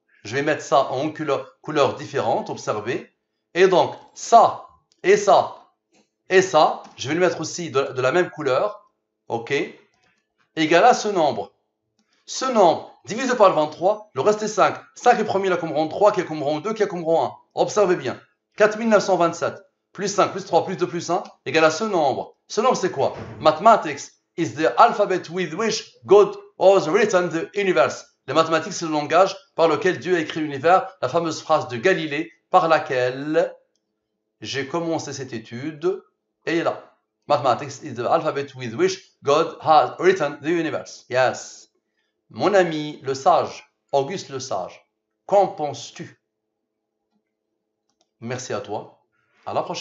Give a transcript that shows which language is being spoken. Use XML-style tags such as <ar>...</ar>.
<fr>Je vais mettre ça en couleurs différentes, observez. Et donc, ça, et ça, et ça, je vais le mettre aussi de la même couleur, ok, égal à ce nombre. Ce nombre divisé par le 23, le reste est 5. 5 est premier là comme rang 3, qui est comme rang 2, qui est comme rang 1. Observez bien. 4927 plus 5 plus 3 plus 2 plus 1 égale à ce nombre. Ce nombre c'est quoi?</fr> <en>Mathematics is the alphabet with which God has written the universe.</en> <fr>Les mathématiques c'est le langage par lequel Dieu a écrit l'univers, la fameuse phrase de Galilée par laquelle j'ai commencé cette étude. Et là.</fr> <en>Mathematics is the alphabet with which God has written the universe. Yes.</en> <fr>Mon ami le sage, Auguste le Sage, qu'en penses-tu? Merci à toi. À la prochaine.</fr>